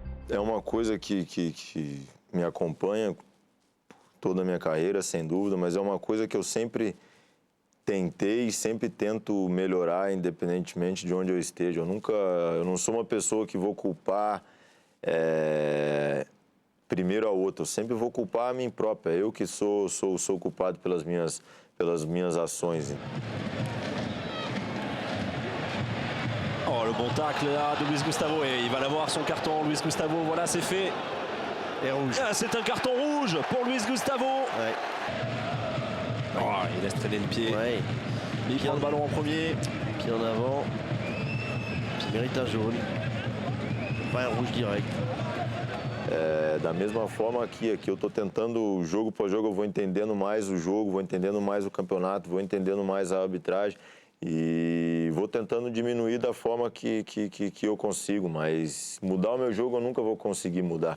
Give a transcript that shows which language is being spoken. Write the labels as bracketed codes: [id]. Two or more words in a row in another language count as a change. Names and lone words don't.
[pt] É uma coisa que me acompanha toda a minha carreira, sem dúvida, mas é uma coisa que eu sempre tentei e sempre tento melhorar, independentemente de onde eu esteja. Eu não sou uma pessoa que vou culpar primeiro a outra. Eu sempre vou culpar a mim própria. Eu que sou culpado pelas minhas ações. [fr] Oh, le bon tacle là de Luis Gustavo, et il va l'avoir son carton, Luis Gustavo, voilà, c'est fait. Et rouge. Ah, c'est un carton rouge pour Luis Gustavo. Ouais. Oh, il laisse traîner le pied. Ouais. Il prend le ballon en premier. Pied en avant. Il mérite un jaune. Pas un rouge direct. [pt] Da mesma forma que aqui eu estou tentando, jogo após jogo, eu vou entendendo mais o jogo, vou entendendo mais o campeonato, vou entendendo mais a arbitragem e vou tentando diminuir da forma que eu consigo, mas mudar o meu jogo eu nunca vou conseguir mudar.